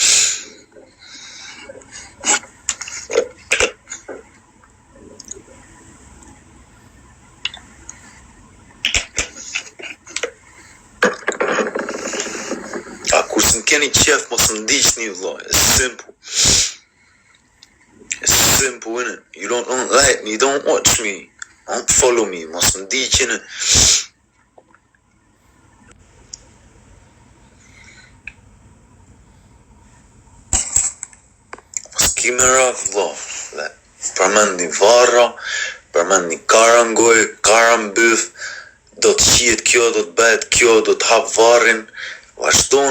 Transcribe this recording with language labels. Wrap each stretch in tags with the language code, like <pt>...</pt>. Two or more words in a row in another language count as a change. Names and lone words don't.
<sq>Kur s'm keni qef, mos më ndiqni vëlla.</sq> <en>It's simple. It's simple, innit? You don't like me, don't watch me. Don't follow me,</en> <sq>mos më ndiqni. Mos kime rak vëlla. Përmendni varra, përmendni karangoj, karambyth, do të qiet kjo, do të bëhet kjo, do të hap varrin.</sq>